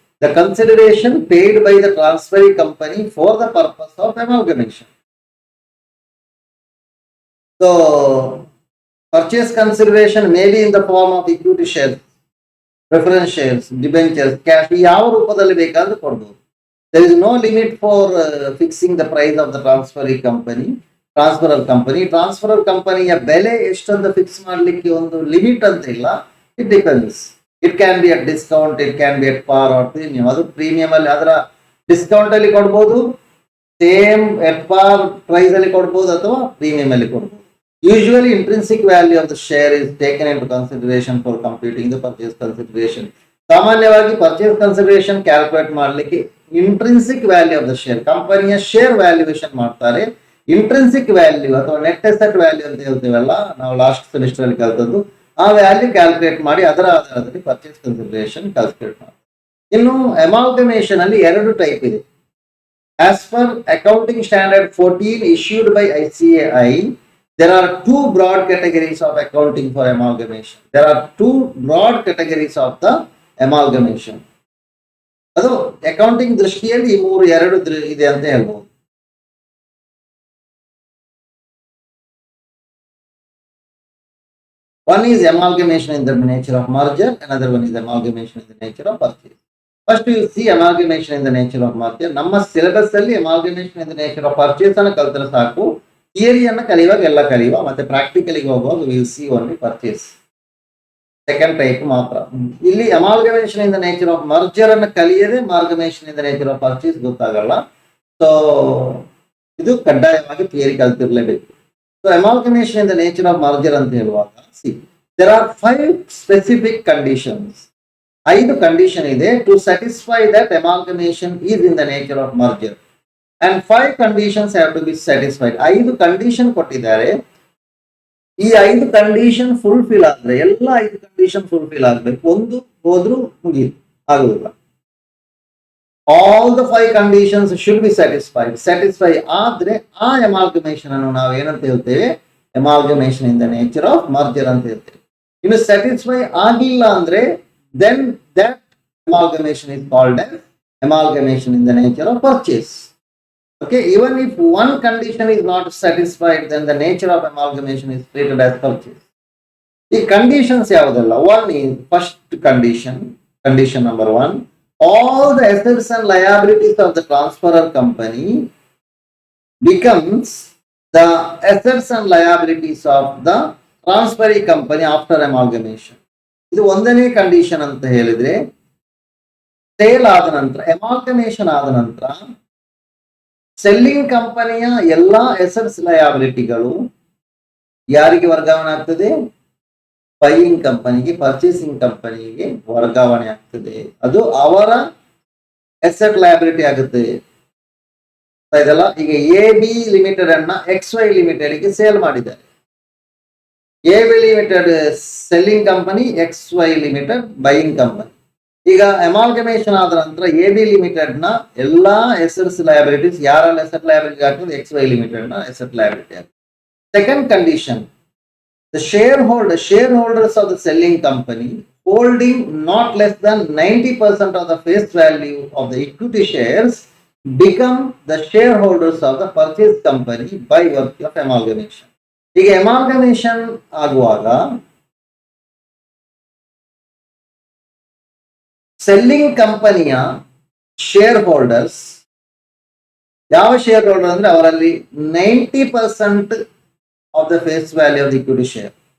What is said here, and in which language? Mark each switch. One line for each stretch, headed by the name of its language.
English: The consideration paid by the transferee company for the purpose of amalgamation. So purchase consideration may be in the form of equity shares, preference shares, debentures, cash, ಯಾವ ರೂಪದಲ್ಲಿ ಬೇಕಾದ್ರೂ ಕೊಡಬಹುದು. there is no limit for fixing the price of the transferring company, transferor company.
Kannada: Transferor ಕಂಪನಿಯ ಬೆಲೆ ಎಷ್ಟೊಂದು fix ಮಾಡ್ಲಿಕ್ಕೆ ಒಂದು limit ಅಂತ ಇಲ್ಲ.
English: It depends. It can be at discount, it can be at par or premium.
Kannada: ಅದು premium ಅಲ್ಲಿ ಅದರ ಡಿಸ್ಕೌಂಟ್ ಅಲ್ಲಿ ಕೊಡ್ಬೋದು, ಸೇಮ್ ಎಟ್ ಪಾರ್ ಪ್ರೈಸ್ ಅಲ್ಲಿ ಕೊಡ್ಬೋದು, ಅಥವಾ ಪ್ರೀಮಿಯಂ ಅಲ್ಲಿ ಕೊಡ್ಬೋದು.
English: Usually intrinsic value of the share is taken into consideration for computing the purchase consideration.
Kannada: ಸಾಮಾನ್ಯವಾಗಿ ಪರ್ಚೇಸ್ ಕನ್ಸಿಡರೇಷನ್ ಕ್ಯಾಲ್ಕುಲೇಟ್ ಮಾಡಲಿಕ್ಕೆ
English: intrinsic value of the share,
Kannada: ಕಂಪನಿಯ ಶೇರ್ ವ್ಯಾಲ್ಯೂಯೇಷನ್ ಮಾಡ್ತಾರೆ. ಇಂಟ್ರೆನ್ಸಿಕ್ ವ್ಯಾಲ್ಯೂ ಅಥವಾ ನೆಟ್ ಅಸೆಟ್ ವ್ಯಾಲ್ಯೂ ಅಂತ ಹೇಳ್ತೀವಲ್ಲ, ನಾವು last semester ಅಲ್ಲಿ ಕಲ್ತದ್ದು, ಆ ವ್ಯಾಲ್ಯೂ ಕ್ಯಾಲ್ಕುಲೇಟ್ ಮಾಡಿ ಅದರ ಆಧಾರದಲ್ಲಿ ಪರ್ಚೇಸ್ ಕನ್ಸಿಡರೇಷನ್ ಕ್ಯಾಲ್ಕುಲೇಟ್ ಮಾಡಿ. ಇನ್ನು ಅಮಾಲ್ಗಮೇಷನ್ ಅಲ್ಲಿ ಎರಡು ಟೈಪ್ ಇದೆ.
English: As per accounting standard 14 issued by ICAI, there are two broad categories of accounting for amalgamation. There are two broad categories of the amalgamation.
Kannada: ಅದು accounting ದೃಷ್ಟಿಯಲ್ಲಿ ಈ ಎರಡು ಇದೆ ಅಂತ ಹೇಳ್ಬೋದು.
English: One is amalgamation in the nature of merger, another one is amalgamation in the nature of purchase. First you see amalgamation in the nature of merger.
Kannada: ನಮ್ಮ syllabus ಅಲ್ಲಿ
English: amalgamation in the nature of purchase
Kannada: ಅನ್ನು ಕಲ್ತರೆ ಸಾಕು. ಥಿಯರಿಯನ್ನು ಕಲಿಯುವಾಗ ಎಲ್ಲ ಕಲಿಯುವ, ಮತ್ತೆ ಪ್ರಾಕ್ಟಿಕಲಿಗೆ ಹೋಗುವಾಗ
English: Will see only purchase.
Kannada: Second type ಮಾತ್ರ. ಇಲ್ಲಿ amalgamation in the nature of merger ಅನ್ನು ಕಲಿಯದೆ amalgamation in the nature of purchase ಗೊತ್ತಾಗಲ್ಲ. ಸೊ ಇದು ಕಡ್ಡಾಯವಾಗಿ theory ಕಲ್ತಿರ್ಲೇಬೇಕು.
English: so amalgamation in the nature of merger
Kannada: ಅಂತ ಹೇಳುವಾಗ
English: See there are 5 specific conditions. 5 condition ಇದೆ to satisfy that amalgamation is in the nature of merger and 5 conditions have to be satisfied.
Kannada: 5 condition ಕೊಟ್ಟಿದ್ದಾರೆ. ಈ 5 condition fulfil ಆದ್ರೆ, ಎಲ್ಲ 5 condition fulfil ಆಗ್ಬೇಕು. ಒಂದು ಹೋದ್ರೂ ಮುಗಿಯಿತು, ಆಗುದಿಲ್ಲ.
English: All the 5 conditions should be satisfied.
Kannada: Satisfy ಆದ್ರೆ ಆ ಅಮಾಲ್ಗಮೇಷನ್ ಅನ್ನು ನಾವು ಏನಂತ ಹೇಳ್ತೇವೆ, amalgamation in the nature of merger ಅಂತ ಹೇಳ್ತೇವೆ. ಇನ್ನು ಸ್ಯಾಟಿಸ್ಫೈ ಆಗಿಲ್ಲ ಅಂದ್ರೆ
English: then that amalgamation is called as amalgamation in the nature of purchase. Okay, even if one condition is not satisfied, then the nature of amalgamation is treated as purchase. The conditions
Kannada: yavodalla.
English: One is first condition number 1, all the assets and liabilities of the transferor company becomes the assets and liabilities of the transferee company after amalgamation.
Kannada: ಇದು ಒಂದನೇ condition ಅಂತ ಹೇಳಿದ್ರೆ, sale ಆದ ನಂತರ, amalgamation ಆದ ನಂತರ selling ಕಂಪನಿಯ ಎಲ್ಲಾ ಅಸೆಟ್ಸ್ ಲಯಬಿಲಿಟಿಗಳು ಯಾರಿಗೆ ವರ್ಗಾವಣೆ ಆಗ್ತದೆ? ಬೈಯಿಂಗ್ ಕಂಪನಿಗೆ, ಪರ್ಚೇಸಿಂಗ್ ಕಂಪನಿಗೆ ವರ್ಗಾವಣೆ ಆಗ್ತದೆ. ಅದು ಅವರ ಅಸೆಟ್ ಲಯಬಿಲಿಟಿ ಆಗುತ್ತೆ. ಇದೆಲ್ಲ ಈಗ AB ಲಿಮಿಟೆಡ್ ಅನ್ನ XY ಲಿಮಿಟೆಡ್ಗೆ ಸೇಲ್ ಮಾಡಿದ್ದಾರೆ. AB limited selling company, XY limited buying company. ಈಗ ಅಮಾಲ್ಗಮೇಷನ್ ಆದ ನಂತರ AB ಲಿಮಿಟೆಡ್ ನ ಎಲ್ಲಾ ಅಸೆಟ್ಸ್ ಲಯಬಿಲಿಟೀಸ್ ಯಾರೆಲ್ಲ ಅಸೆಟ್ ಲಯಬಿಲಿಟಿ ಆಗ್ತದೆ? XY ಲಿಮಿಟೆಡ್ ನ ಅಸೆಟ್ ಲಯಬಿಲಿಟಿ ಆಗ್ತದೆ.
English: Second condition, the shareholders of the selling company holding not less than 90% of the face value of the equity shares become the shareholders of the purchase company by virtue of amalgamation.
Kannada: ಈಗ amalgamation ಆಗುವಾಗ selling ಕಂಪನಿಯ share holders, ಯಾವ share holder ಅಂದ್ರೆ ಅವರಲ್ಲಿ
English: 90% of the face value of the equity share.